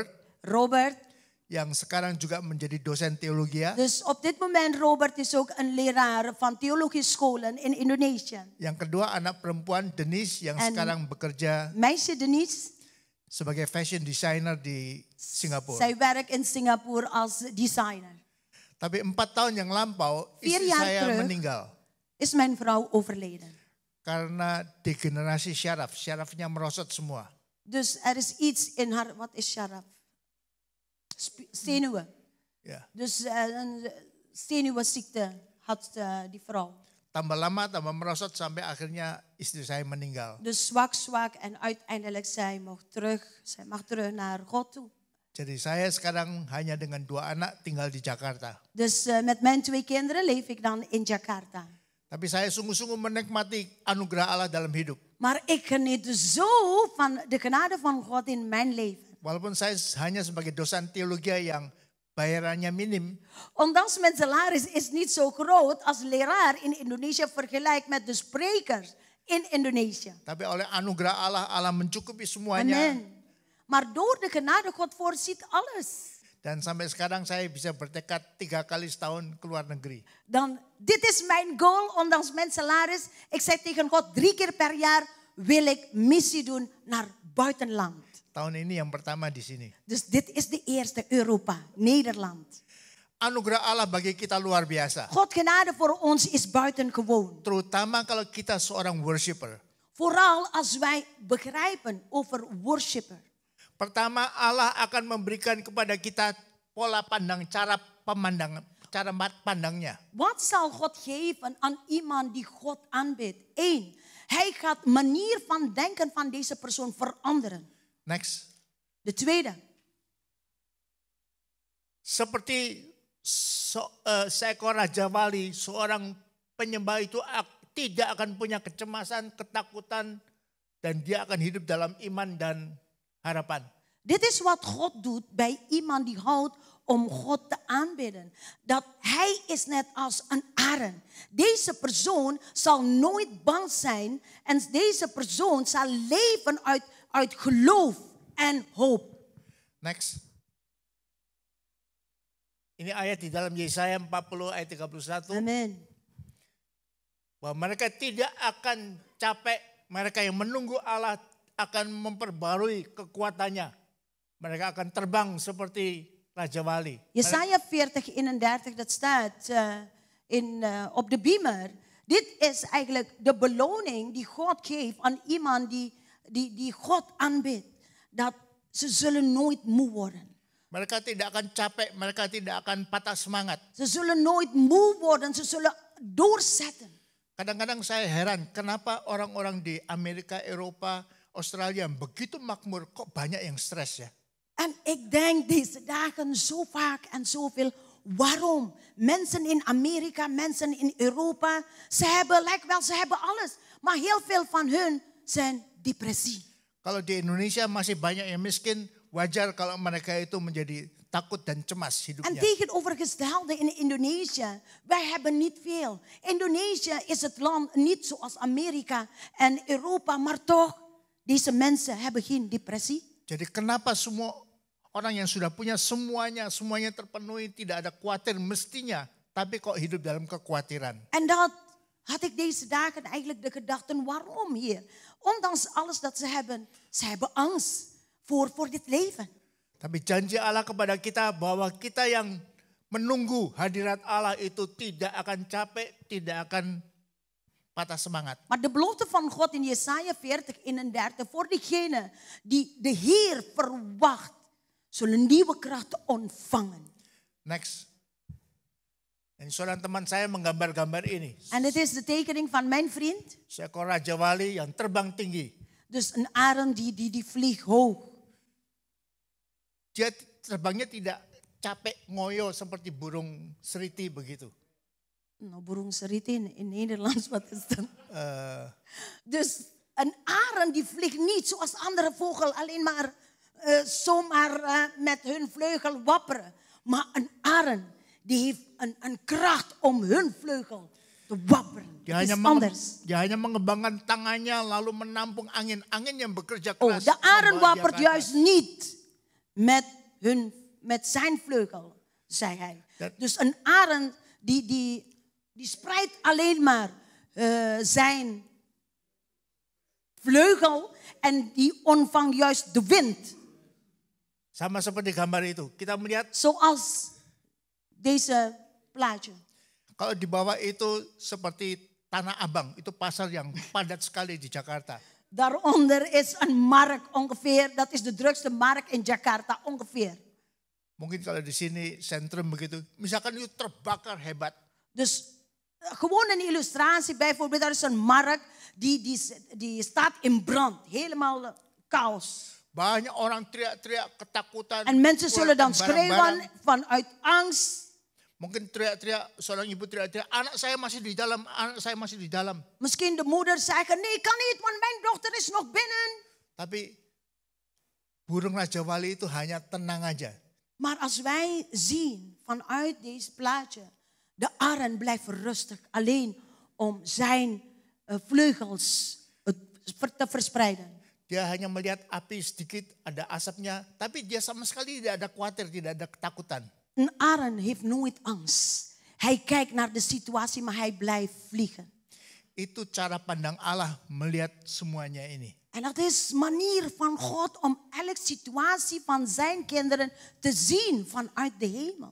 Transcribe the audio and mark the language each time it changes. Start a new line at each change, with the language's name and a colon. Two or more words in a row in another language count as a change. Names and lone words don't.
Indonesian: Robert. Yang sekarang juga menjadi dosen teologi.
Dutch: Dus op dit moment Robert is ook een leraar van theologische scholen in Indonesië.
Indonesian: Yang kedua anak perempuan Denise yang sekarang bekerja.
Dutch: Meisje Denise.
Indonesian: Sebagai
English: fashion designer
Indonesian: di Singapura.
Dutch: Zij werkt in Singapura als designer.
Indonesian: Tapi 4 tahun yang lampau istri saya meninggal.
Dutch: Is mijn vrouw overleden.
Indonesian: Karena degenerasi syaraf, syarafnya merosot semua.
Dutch: Dus er is iets in haar, wat is syaraf? Zenuwen. Ja. Dus een zenuwziekte had die vrouw.
Indonesian: Tambah lama, tambah merosot sampai akhirnya istri saya meninggal.
Dutch: Dus zwak en uiteindelijk zij mag terug naar God toe.
Indonesian: Jadi saya sekarang hanya dengan 2 anak tinggal di Jakarta.
Dutch: Dus met mijn 2 kinderen leef ik dan in Jakarta.
Indonesian: Tapi saya sungguh-sungguh menikmati anugerah Allah dalam hidup.
Dutch: Maar ik geniet zo van de genade van God in mijn leven.
Indonesian: Walaupun saya hanya sebagai dosen teologi yang bayarannya minim.
Dutch: Ondanks mijn salaris is niet zo groot als leraar in Indonesië vergelijk met de sprekers in Indonesië.
Indonesian: Tapi oleh anugerah Allah, Allah mencukupi semuanya. Amen.
Dutch: Maar door de genade God voorziet alles.
Indonesian: Dan sampai sekarang saya bisa bertekad 3 kali setahun ke luar negeri.
Dutch: Dan dit is mijn goal, ondanks mijn salaris. Ik zei tegen God, 3 keer per jaar wil ik missie doen naar buitenland.
Indonesian: Tahun ini yang pertama di sini.
Dutch: Dus dit is de eerste, Europa, Nederland.
Indonesian: Anugerah Allah bagi kita luar biasa.
Dutch: God genade voor ons is buitengewoon.
Indonesian: Terutama kalau kita seorang worshiper.
Dutch: Vooral als wij begrijpen over worshipper.
Indonesian: Pertama, Allah akan memberikan kepada kita pola pandang, cara pandangnya.
Dutch: Wat zal God geven aan iemand die God aanbidt? 1. Hij gaat manier van denken van deze persoon veranderen. Next. De tweede.
Indonesian: Seperti seekor Raja Wali, seorang penyembah itu tidak akan punya kecemasan, ketakutan, dan dia akan hidup dalam iman dan harapan.
Dutch: Dit is wat God doet bij iemand die houdt om God te aanbidden. Dat hij is net als een arend. Deze persoon zal nooit bang zijn en deze persoon zal leven uit geloof en hoop. Next.
Indonesian: Ini ayat di dalam Yesaya 40 ayat 31. Amen. Bahwa mereka tidak akan capek, mereka yang menunggu Allah akan memperbarui kekuatannya. Mereka akan terbang seperti Raja Wali.
Dutch: Jesaja 40:31, dat staat op de beamer. Dit is eigenlijk de beloning die God geeft aan iemand die God aanbidt. Dat ze zullen nooit moe worden.
Indonesian: Mereka tidak akan capek, mereka tidak akan patah semangat.
Dutch: Ze zullen nooit moe worden, ze zullen doorzetten.
Indonesian: Kadang-kadang saya heran kenapa orang-orang di Amerika, Eropa, Australia begitu makmur kok banyak yang stres ya.
Dutch: En ik denk deze dagen zo vaak en zoveel, waarom? Mensen in Amerika, mensen in Europa, ze hebben alles. Maar heel veel van hun zijn depressie.
Indonesian: Kalau di Indonesia masih banyak yang miskin, wajar kalau mereka itu menjadi takut dan cemas
Dutch: En
Indonesian: hidupnya.
Dutch: tegenovergestelde in Indonesië, wij hebben niet veel. Indonesië is het land niet zoals Amerika en Europa, maar toch, deze mensen hebben geen depressie.
Indonesian: Jadi kenapa semua orang yang sudah punya semuanya terpenuhi, tidak ada khawatir mestinya, tapi kok hidup dalam kekhawatiran.
Dutch: En dat had ik deze dagen eigenlijk de gedachten, waarom hier? Ondanks alles dat ze hebben angst voor dit leven.
Indonesian: Tapi janji Allah kepada kita bahwa kita yang menunggu hadirat Allah itu tidak akan capek, tidak akan patah semangat.
Dutch: Maar de belofte van God in Jesaja 40:31, voor diegenen die de Heer verwacht, zullen nieuwe krachten ontvangen. Next.
Indonesian: En seorang teman saya menggambar-gambar ini.
Dutch: En dit is de tekening van mijn vriend.
Indonesian: Seekor Raja Wali yang terbang tinggi.
Dutch: Dus een arend die vliegt hoog.
Indonesian: Dia terbangnya tidak capek ngoyo seperti burung seriti begitu.
Dutch: Nou,
Indonesian: burung seriti
Dutch: in Nederlands, wat is dat? Dus een arend die vliegt niet zoals andere vogel, alleen maar zomaar met hun vleugel wapperen. Maar een arend die heeft een kracht om hun vleugel te wapperen.
Indonesian: Dia hanya mengembangkan tangannya lalu menampung angin yang bekerja keras.
Dutch: De arend wappert juist niet met zijn vleugel, zei hij. Dus een arend die spreidt alleen maar zijn vleugel en die ontvangt juist de wind.
Indonesian: Sama seperti gambar itu. Kita melihat
Dutch: zoals deze plaatje.
Indonesian: Kalau di bawah itu seperti Tanah Abang, itu pasar yang padat sekali di Jakarta.
Dutch: Daaronder is een markt ongeveer, dat is de drukste markt in Jakarta ongeveer.
Indonesian: Mungkin kalau di sini sentrum begitu, misalkan itu terbakar hebat.
Dutch: Dus gewoon een illustratie, bijvoorbeeld er is een markt die staat in brand, helemaal chaos.
Indonesian: Banyak orang teriak-teriak ketakutan.
Dutch: En mensen zullen dan schreeuwen vanuit angst.
Indonesian: Mungkin teriak-teriak, seorang ibu teriak-teriak, anak saya masih di dalam.
Dutch: Misschien de moeder zeggen, nee kan niet, want mijn dochter is nog binnen.
Indonesian: Tapi burung Raja Wali itu hanya tenang aja.
Dutch: Maar als wij zien vanuit deze plaatje, de arend blijft rustig alleen om zijn vleugels te verspreiden.
Indonesian: Dia hanya melihat api sedikit, ada asapnya, tapi dia sama sekali tidak ada khawatir, tidak ada ketakutan.
Dutch: Een arend heeft nooit angst. Hij kijkt naar de situatie, maar hij blijft vliegen.
Indonesian: Itu cara pandang Allah melihat semuanya ini.
Dutch: En dat is manier van God om elke situatie van zijn kinderen te zien vanuit de hemel.